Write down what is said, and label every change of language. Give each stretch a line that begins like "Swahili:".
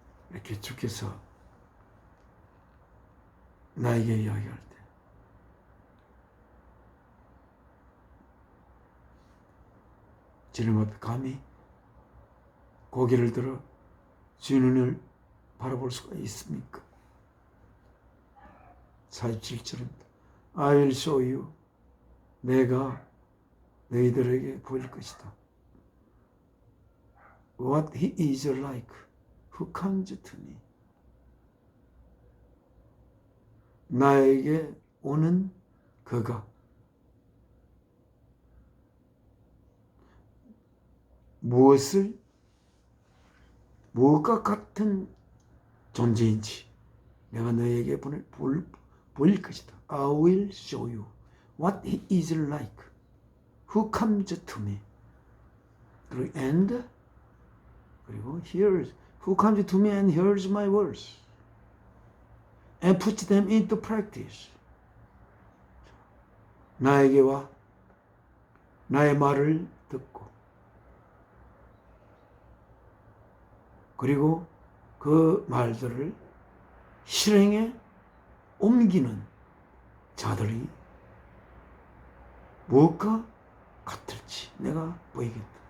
Korean: 이렇게 주께서 나에게 이야기할 때 주님 앞에 감히 고개를 들어 주님을 바라볼 수가 있습니까? 47절입니다.
English: I will show you.
Korean: 내가 너희들에게 보일 것이다.
English: What he is like who comes to me.
Korean: 나에게 오는 그가 무엇과 같은 존재인지 내가 너에게 보일 것이다.
English: I will show you what he is like who comes to me.
Korean: 그리고
English: hears, who comes to me and hears my words and puts them into practice.
Korean: 나에게 와 나의 말을 듣고 그리고 그 말들을 실행에 옮기는 자들이 무엇과 같을지 내가 보이겠다.